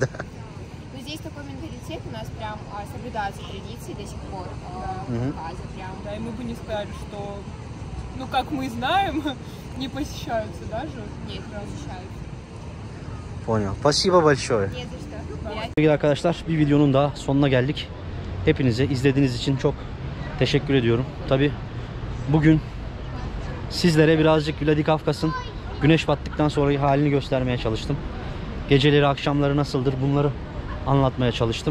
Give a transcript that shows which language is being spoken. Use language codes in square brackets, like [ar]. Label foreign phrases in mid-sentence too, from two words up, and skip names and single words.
[ru] Ну, здесь такой менталитет у нас прям соблюдаются традиции до сих пор. Кавказа прям. Да, и мы бы не сказали, что, ну, как мы знаем, не посещаются даже. Нет, не посещаются. Понял. Спасибо большое. Не за что. [tr] Sevgili arkadaşlar, bir videonun daha sonuna geldik. Hepinize izlediğiniz için çok teşekkür ediyorum. Tabi bugün sizlere birazcık Vladikavkaz'ın güneş battıktan sonraki halini göstermeye çalıştım. Geceleri, akşamları nasıldır bunları anlatmaya çalıştım.